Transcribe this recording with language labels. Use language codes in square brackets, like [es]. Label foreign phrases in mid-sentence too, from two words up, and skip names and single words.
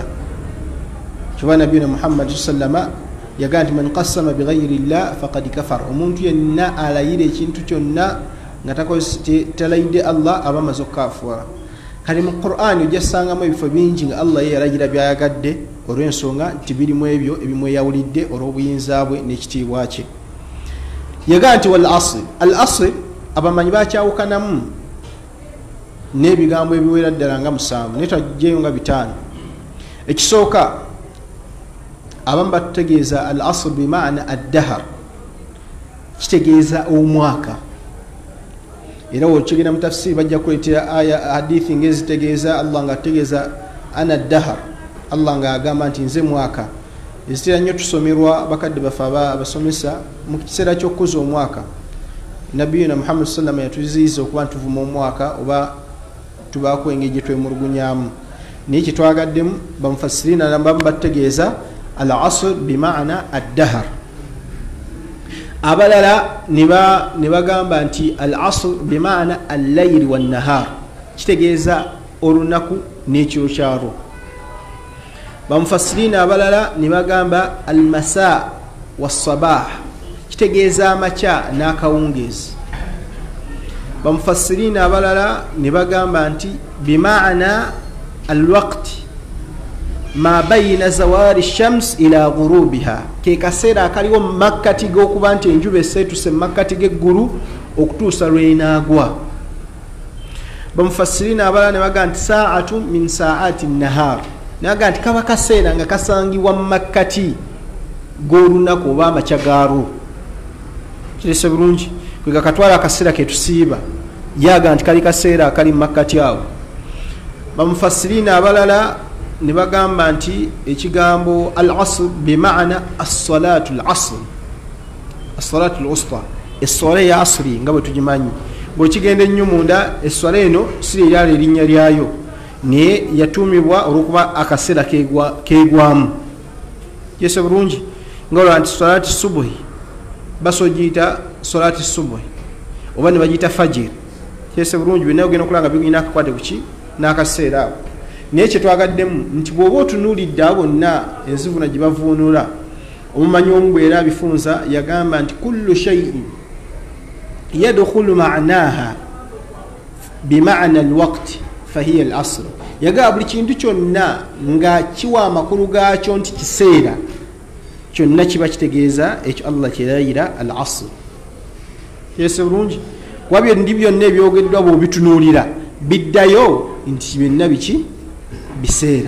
[lg] Kyova nabiyuna Muhammad sallama yagaa nti [ar] من أقسم بغير الله فقد كفر, [lg] omuntu yenna alayira ekintu kyonna nga talayidde Allah aba amaze okukaafuwala. Kale mu Qur'ani ojja sangamu ebifo bingi nga Allah ye yalayira byayagadde olw'ensonga nti birimu ebyo ebimweyawulidde olw'obuyinza bwe n'ekitiibwa kye. Yagaa nti [ar] والعصر. العصر [lg] abamanyi bakyawukanamu n'ebigambo ebiwera ddala nga 7 naye twajjeyo nga 5. Ekisooka abamu batutegeeza [ar] العصر بمعنى الدهر, [lg] kitegeeza omwaka. era wokigenda mu tafsiri bajja kuleetera aya hadithi ngezitegeeza Allah nga ategeeza [ar] أنا الدهر, [lg] Allah nga agamba nti nze mwaka. Ezitera nnyo tusomerwa bakadde bafe abasomesa mu kiseera ky'okukuza omwaka. Nabiyina Muhammad [ar] صلى الله عليه وسلم [lg] yatuziyiza okuba ntuvuma omwaka oba tubaako engeri gye twemulugunyaamu. Naye kitwagaddemu bamufassirina nabamu bategeeza [ar] العصر بمعنى الدهر. [lg] Abalala ne bagamba nti [ar] العصر بمعنى الليل والنهار, [lg] kitegeeza olunaku n'ekiro kyalwo. Bamufassirina abalala ne bagamba [ar] المساء والصباح, [lg] kitegeeza amakya n'akawungeezi. Bamufassirina abalala ne bagamba nti [ar] بمعنى الوقت ما بين زوال الشمس إلى غروبها, [lg] ke kaseera akaliwo makkati g'okuba nti enjuba eseetuse makkati g'eggulu okutuusa lw'enaagwa. Bamufassirina abalala ne bagamba nti [ar] ساعة من ساعات النهار, [lg] naga nti kaba kaseera nga kasangibwa mu makkati g'olunaku oba amakya gaalwo. Kirese bulungi kwega katwala akaseera ketusiiba yaga nti kali kaseera akali mu makkati awo. Bamufassirina abalala ne bagamba nti ekigambo [ar] العصر بمعنى الصلاة العصر، الصلاة الوسطى, [lg] esswala ya asri nga bwe tugimanyi. Bw'okigenda ennyo munda esswala eno si eryala erinnya lyayo, naye yatuumibwa olw'okuba akaseera keegwamu. Kirese bulungi nga olwa nti [ar] صلاة الصبح [lg] basogiyita [ar] صلاة الصبح [lg] oba ne bagiyita fajiri. Kirese bulungi byonna ogenda okulanga bigina akakwate kuki n'akaseera ako. Naye kyetwagaddemu nti bw'oba otunuulidde abo bonna enzivuna gye bavuunula, omumanyi omu bwera abifunza yagamba nti [ar] كل شيء يدخل معناها بمعنى الوقت فهي العصر. [lg] Yagamba buli kintu kyonna nga kiwa amakulu gaakyo nti kiseera, kyonna kiba kitegeeza ekyo Allah kyerayira al-asr. Yese bulungi wabyo ndi byonna ebyogeddwa bw'obitunuulira biddayo nti byonna biki biseera.